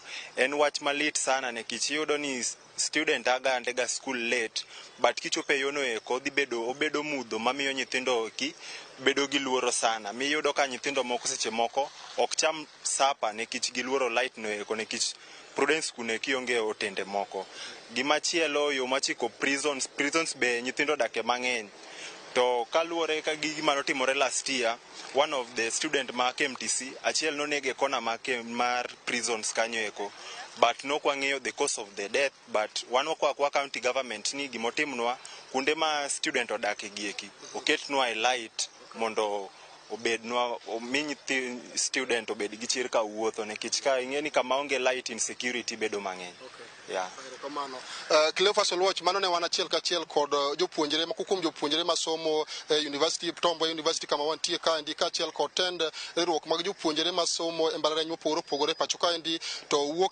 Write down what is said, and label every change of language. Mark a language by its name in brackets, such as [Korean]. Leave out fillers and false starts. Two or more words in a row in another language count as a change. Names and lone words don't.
[Luo (Kenya and Tanzania)] En wach malit sana nekich iyudo ni student aga andega [English] school late [Luo (Kenya and Tanzania)] but kichope yono eko obedo mudho mamiyo nyithindo ki bedo gi luoro sana. Miyudo ka nyithindo moko seche moko ok cham sapa nekich gi luoro light no eko nekich Prudence kune kionge otende moko. Gimachielo yo machiko prisons be nyithindo dake mang'eny. To kaluore ka gima notimore [English] last year, one of the student [Luo (Kenya and Tanzania)] ma KMTC achiel nonege kona mar prisons kanyo eko, but no kwang'eyo [English] the cause of the death, [Luo (Kenya and Tanzania)] but wan kwa [English] county government [Luo (Kenya and Tanzania)] ni gimotimnwa kunde ma student odake gieki oketnwa e light mondo obednwa omi student obed gi chir ka wuotho nikech ka ing'eni kama onge light insecurity bedo mang'eny. [English] Yeah. [Luo (Kenya and Tanzania)] Cleophas Oluoch, mano ne wan achiel kachiel kod jopuonjre ma kuom jopuonjre ma somo University Tom Mboya University kama wantie kaendi kaachiel kod tend riwruok mag jopuonjre ma somo e mbalariany mopogore opogore pacho kaendi to wuok